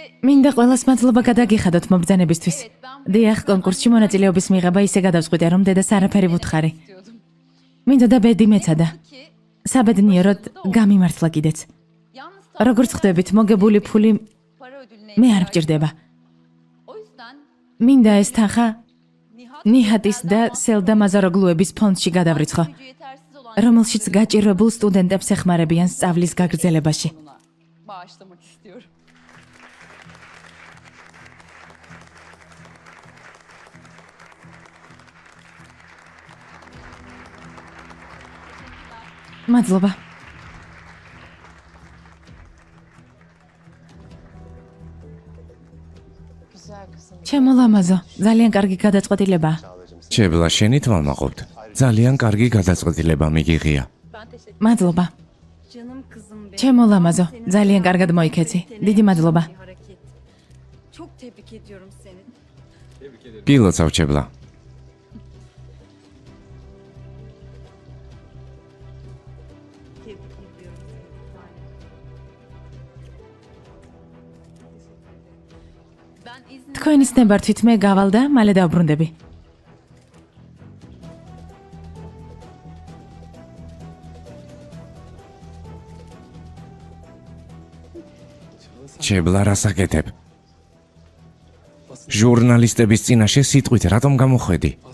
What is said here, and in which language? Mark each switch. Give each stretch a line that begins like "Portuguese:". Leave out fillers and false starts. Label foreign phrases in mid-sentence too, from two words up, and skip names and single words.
Georgian: მინდა ყველას მადლობა გადაგიხადოთ მობრძანებისთვის. დიახ, კონკურსში მონაწილეობის მიღება ისე გადავწყვიტე, რომ დედას არაფერი ვუთხარი.
Turkish: istiyordum.
Georgian: მინდოდა ბედი მეცადა.
Turkish: Ki
Georgian: საბედნიეროდ გამიმართლა კიდეც.
Turkish: yalnız
Georgian: როგორც ხდებით, მოგებული ფული
Turkish: para ödülüne
Georgian: მე არ
Turkish: ihtiyacım
Georgian: მჭირდება.
Turkish: var. O yüzden
Georgian: მინდა ეს თანხა Nihat ნიჰატის და სელდა მაზაროგლუების ფონდში გადავრიცხო,
Turkish: gücü yetersiz olan
Georgian: რომელშიც გაჭირვებულ სტუდენტებს ეხმარებიან სწავლის გაგრძელებაში.
Turkish: yoluna bağışlamak istiyorum.
Georgian: მადლობა.
Turkish: güzel kızım.
Georgian: ჩემო ლამაზო, ძალიან კარგი გადაწყვეტილებაა. ჩებლა, შენი თმა მაყოფთ. ძალიან კარგი გადაწყვეტილება მიგიღია. მადლობა.
Turkish: Canım kızım benim.
Georgian: ჩემო ლამაზო, ძალიან კარგად მოიქეცი. დიდი მადლობა.
Turkish: Bir hareket. Çok tebrik ediyorum seni.
Georgian: გილოცავ ჩებლა.
Turkish: Tebrik ediyorum seni. Ben izin
Georgian: თქვენის ნებართვით მე გავალ და მალე დავბრუნდები. ჩებლა, რას აკეთებ? ჟურნალისტების წინაშე სიტყვით რატომ გამოხვედი?